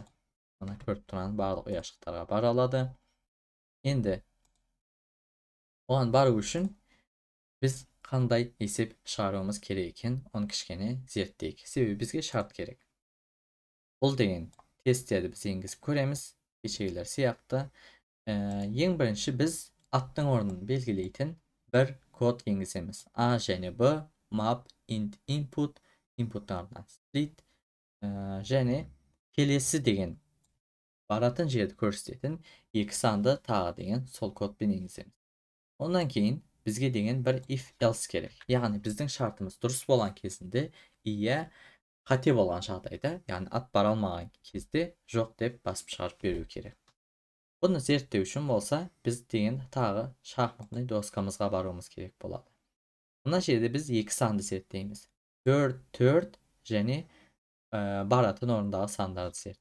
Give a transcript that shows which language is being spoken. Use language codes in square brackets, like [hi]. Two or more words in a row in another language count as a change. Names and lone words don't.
[kk] Мына көріп тұрған барлық ұяшықтарға бара алады. Енді оған бару үшін біз қандай есеп шығаруымыз керек екен, оны кішкене зерттейік. Себебі бізге шарт керек. Бұл деген тесттерді біз енгізіп көреміз. Кешегілер сияқты. Ең бірінші біз аттың орнын белгілейтін бір код енгіземіз. A және B, [en] map, int, input, [kk] inputlardan split және келесі деген баратын жерді көрсететін екі санды тағы деген сол кодпен енгіземіз. Ondan кейін бізге деген бір [en] if else [kk] керек. Яғни біздің шартымыз дұрыс болған кезінде иә, қате болған жағдайда, яғни ат бара алмаған кезде жоқ деп басып шығарып беру керек. Бұны зерттеу үшін болса, біз деген тағы [ru] шахматный доскамызға [kk] баруымыз керек болады. Мына жерде біз екі санды зерттейміз. 4 және баратын орындағы сандарды зерттейміз.